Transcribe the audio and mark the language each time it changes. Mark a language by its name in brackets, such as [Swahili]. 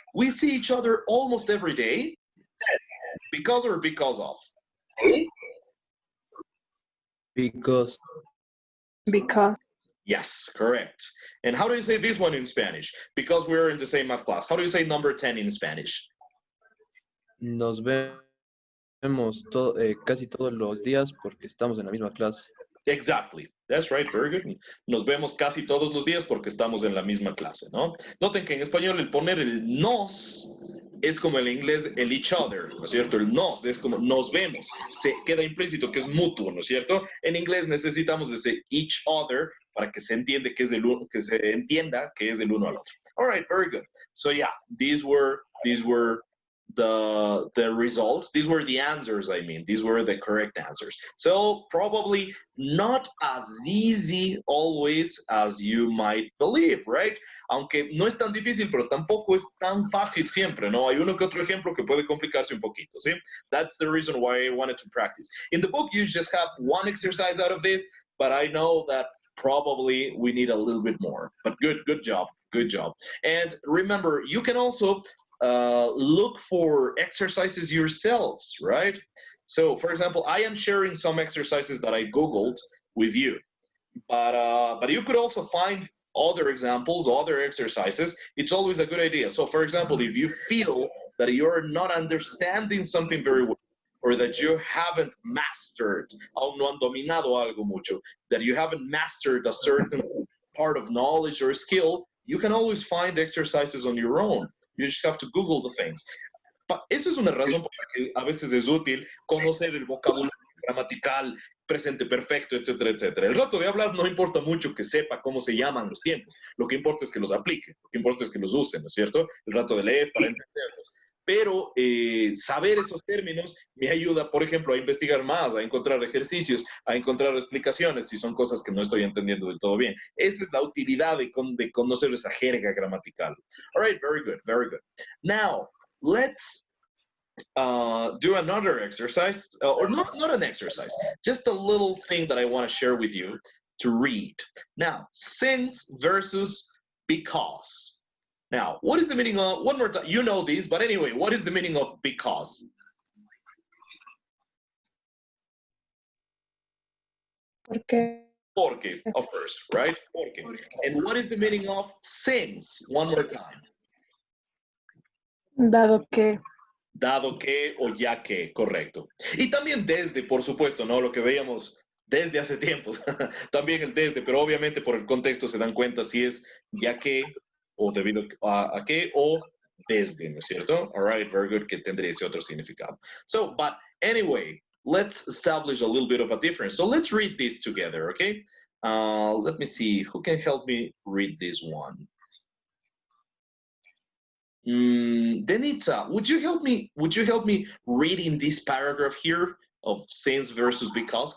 [English] We see each other almost every day. Because or because of? Because. Yes, correct. And how do you say this one in Spanish? Because we're in the same math class. How do you say number 10 in Spanish? [Spanish] Nos vemos casi todos los días porque estamos en la misma clase. [English] Exactly. That's right. Very good. [Spanish] Nos vemos casi todos los días porque estamos en la misma clase, ¿no? Noten que en español el poner el nos es como en inglés el each other, ¿no es cierto? El nos es como nos vemos. Se queda implícito que es mutuo, ¿no es cierto? En inglés necesitamos ese each other para que se entienda que es el uno, que se entienda que es el uno al otro. [English] All right. Very good. So yeah, these were the results. These were the answers, I mean. These were the correct answers. So probably not as easy always as you might believe, right? [Spanish] Aunque no es tan difícil, pero tampoco es tan fácil siempre, ¿no? Hay uno que otro ejemplo que puede complicarse un poquito, ¿sí? [English] That's the reason why I wanted to practice. In the book, you just have one exercise out of this, but I know that probably we need a little bit more. But good job. And remember, you can also look for exercises yourselves, right? So, for example, I am sharing some exercises that I Googled with you, but you could also find other examples, other exercises. It's always a good idea. So, for example, if you feel that you're not understanding something very well, or that you haven't mastered, [Spanish] aún no han dominado algo mucho, [English] that you haven't mastered a certain part of knowledge or skill, you can always find exercises on your own. You just have to Google the things. [Spanish] Eso es una razón por la que a veces es útil conocer el vocabulario gramatical, presente perfecto, etcétera, etcétera. El rato de hablar no importa mucho que sepa cómo se llaman los tiempos. Lo que importa es que los aplique, lo que importa es que los use, ¿no es cierto? El rato de leer para entenderlos. Pero saber esos términos me ayuda, por ejemplo, a investigar más, a encontrar ejercicios, a encontrar explicaciones si son cosas que no estoy entendiendo del todo bien. Esa es la utilidad de conocer esa jerga gramatical. [English] All right, very good, very good. Now, let's do another exercise, or not an exercise, just a little thing that I want to share with you to read. Now, since versus because. Now, what is the meaning of, one more time, you know this, but anyway, what is the meaning of because? [Spanish] Porque, Porque, [English] of course, right? Porque. And what is the meaning of since? One more time. [Spanish] dado que, Dado que o ya que, correcto. Y también desde, por supuesto, ¿no? Lo que veíamos desde hace tiempos. También el desde, pero obviamente por el contexto se dan cuenta si es ya que o debido a qué o desde, ¿no es cierto? [English] All right, very good, [Spanish] que tendría ese otro significado. [English] So, but anyway, let's establish a little bit of a difference. So let's read this together, okay? Let me see, who can help me read this one? Denitza, would you help me reading this paragraph here of since versus because?